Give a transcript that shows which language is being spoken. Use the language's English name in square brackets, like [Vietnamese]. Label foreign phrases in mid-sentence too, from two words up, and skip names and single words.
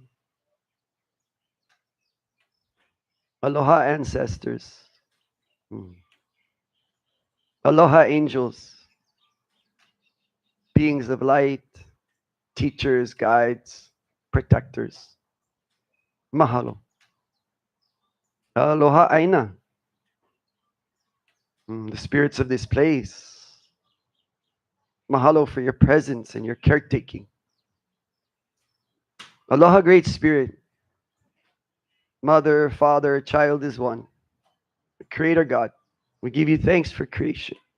[English] Aloha, ancestors. Aloha, angels, beings of light, teachers, guides, protectors. [Hawaiian] Mahalo. Aloha, Aina. [English] The spirits of this place. Mahalo for your presence and your caretaking. Aloha, Great Spirit. Mother, Father, child is one. Creator God, we give you thanks for creation.